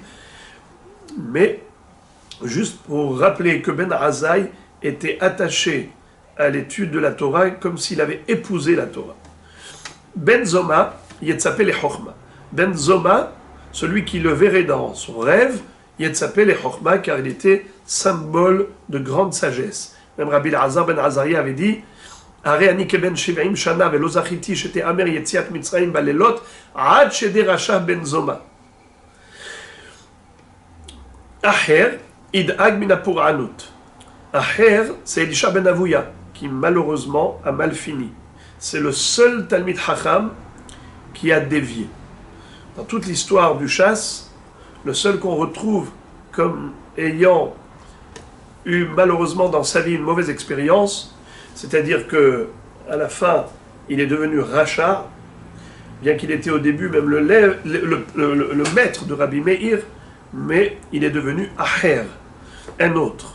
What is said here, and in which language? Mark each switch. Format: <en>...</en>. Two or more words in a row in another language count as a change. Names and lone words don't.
<fr>Mais juste pour rappeler que Ben Azai était attaché à l'étude de la Torah comme s'il avait épousé la Torah.</fr> <he>בן זומא, יצפה לחכמה.</he> <fr>Ben Zoma, celui qui le verrait dans son rêve,</fr> <he>יצפה לחכמה,</he> <fr>car il était symbole de grande sagesse. Même Rabbi Elazar ben Azaria avait dit</fr> <he>הרי אני כבן שבעים שנה ולא זכיתי שתאמר יציאת מצרים בלילות עד שדרשה בן זומא. אחר ידאג מן הפורענות.</he> <fr>Aher, c'est Elisha ben Avouya, qui malheureusement a mal fini. C'est le seul</fr> <he>תלמיד חכם</he> <fr>qui a dévié. Dans toute l'histoire du chasse, le seul qu'on retrouve comme ayant eu malheureusement dans sa vie une mauvaise expérience, c'est-à-dire que à la fin, il est devenu rachat, bien qu'il était au début même le maître de Rabbi Meir, mais il est devenu Aher, un autre.</fr>